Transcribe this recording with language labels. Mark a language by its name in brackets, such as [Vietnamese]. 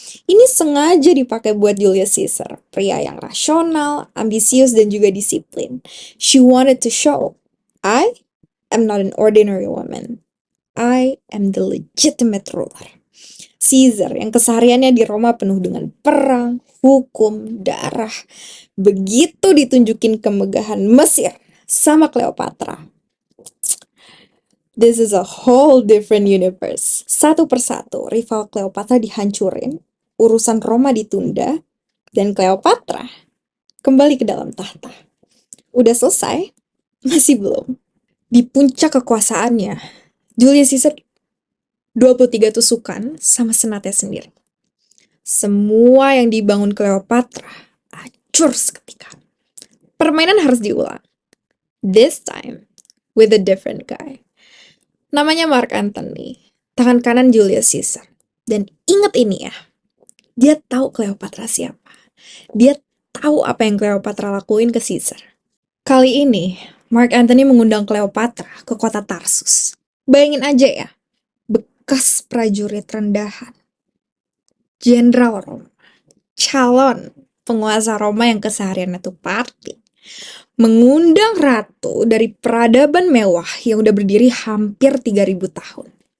[Indonesian] Ini sengaja dipakai buat Julius Caesar, pria yang rasional, ambisius, dan juga disiplin. [English] She wanted to show, I am not an ordinary woman. I am the legitimate ruler. [Indonesian] Caesar yang kesehariannya di Roma penuh dengan perang, hukum, darah. Begitu ditunjukin kemegahan Mesir sama Cleopatra. [English] This is a whole different universe. [Indonesian] Satu persatu, rival Cleopatra dihancurin, urusan Roma ditunda, dan Cleopatra kembali ke dalam tahta. Udah selesai? Masih belum. Di puncak kekuasaannya, Julius Caesar 23 tusukan sama senatnya sendiri. Semua yang dibangun Cleopatra hancur seketika. Permainan harus diulang. [English] This time with a different guy. [Indonesian] Namanya Mark Antony, tangan kanan Julius Caesar. Dan ingat ini ya, dia tahu Cleopatra siapa. Dia tahu apa yang Cleopatra lakuin ke Caesar. Kali ini, Mark Antony mengundang Cleopatra ke kota Tarsus. Bayangin aja ya, bekas prajurit rendahan, jenderal Roma, calon penguasa Roma yang kesehariannya tuh party, mengundang ratu dari peradaban mewah yang udah berdiri hampir 3000 tahun.